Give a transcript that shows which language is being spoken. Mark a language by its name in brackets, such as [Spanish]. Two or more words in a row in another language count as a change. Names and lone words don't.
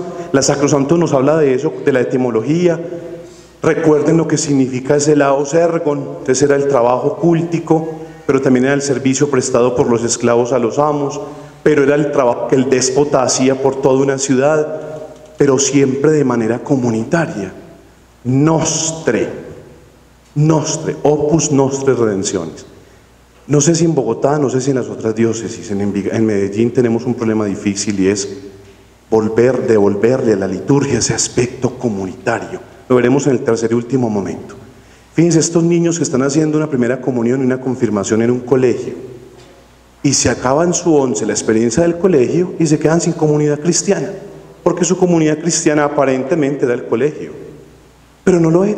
[Spanish] La Sacrosanctum nos habla de eso, de la etimología. Recuerden lo que significa ese [Greek] laos ergon. [Spanish] Entonces era el trabajo cúltico, pero también era el servicio prestado por los esclavos a los amos, pero era el trabajo que el déspota hacía por toda una ciudad, pero siempre de manera comunitaria. [Latin] Nostre, opus nostre redemptionis. [Spanish] No sé si en Bogotá, no sé si en las otras diócesis, en Medellín tenemos un problema difícil y es devolverle a la liturgia ese aspecto comunitario. Lo veremos en el tercer y último momento. Fíjense, estos niños que están haciendo una primera comunión y una confirmación en un colegio y se acaban su 11, la experiencia del colegio, y se quedan sin comunidad cristiana, porque su comunidad cristiana aparentemente era el colegio, pero no lo era.